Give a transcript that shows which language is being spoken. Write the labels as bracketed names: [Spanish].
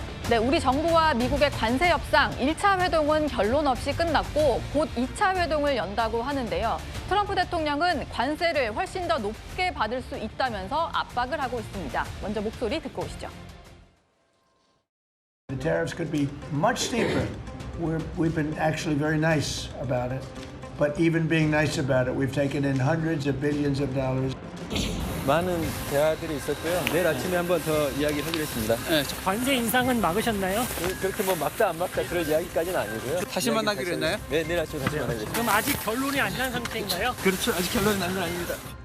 [Korean] 네, 우리 정부와 미국의 관세 협상 1차 회동은 결론 없이 끝났고 곧 2차 회동을 연다고 하는데요. 트럼프 대통령은 관세를 훨씬 더 높게 받을 수 있다면서 압박을 하고 있습니다. 먼저 목소리 듣고 오시죠. [English] The tariffs could be much steeper. We've been actually very nice about it. But even being nice about it, we've taken in hundreds of billions of dollars. [Korean] 많은 대화들이 있었고요. 내일 아침에 한 번 더 이야기하기로 했습니다. 관세 인상은 막으셨나요? 그렇게 뭐 막다 안 막다 그런 이야기까지는 아니고요. 다시 만나기로 했나요? 네, 내일 아침에 다시 만나기로 했습니다. 그럼 아직 결론이 안 난 상태인가요? 그렇죠. 아직 결론이 난 건 아닙니다.